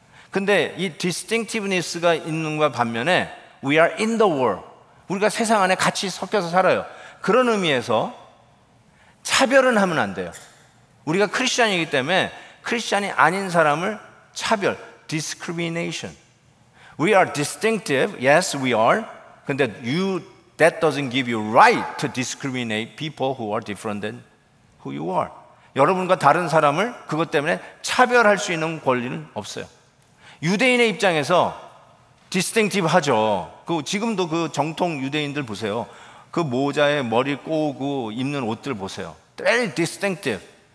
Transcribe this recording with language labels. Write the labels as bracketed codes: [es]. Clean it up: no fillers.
[ko] 근데 이 distinctiveness가 있는 것과 반면에 [en] we are in the world. [ko] 우리가 세상 안에 같이 섞여서 살아요. 그런 의미에서 차별은 하면 안 돼요. 우리가 크리스천이기 때문에 크리스천이 아닌 사람을 차별, discrimination. [en] We are distinctive, yes we are. 근데 that doesn't give you right to discriminate people who are different than who you are. [ko] 여러분과 다른 사람을 그것 때문에 차별할 수 있는 권리는 없어요. 유대인의 입장에서 디스팅티브 하죠. 지금도 그 정통 유대인들 보세요. 그 모자에 머리 꼬고 입는 옷들 보세요. [en] Very distinctive.